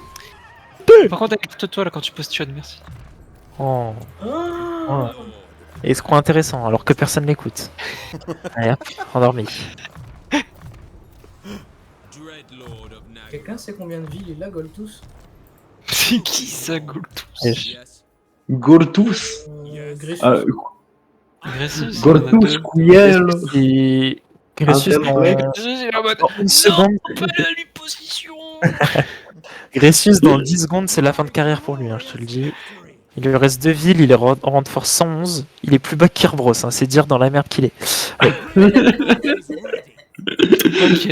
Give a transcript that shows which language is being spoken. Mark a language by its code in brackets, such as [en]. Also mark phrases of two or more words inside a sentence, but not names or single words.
[fr] Par contre, écoute-toi là quand tu positionnes, merci. Oh. Ah. Escroc intéressant, alors que personne n'écoute. Allez hop, endormi. Quelqu'un sait combien de vies il a, Goltus? C'est qui ça, Goltus? Goltus. Grissus. Ah, Gressus, Goltus, Couillel. Et Gressus dans... il est en mode, dans une seconde. pas la lui position. Gressus dans 10 secondes, c'est la fin de carrière pour lui, hein, je te le dis. Il lui reste 2 villes, il est en rang de force 111. Il est plus bas que Kirbros, hein, c'est dire dans la merde qu'il est. Ok, c'est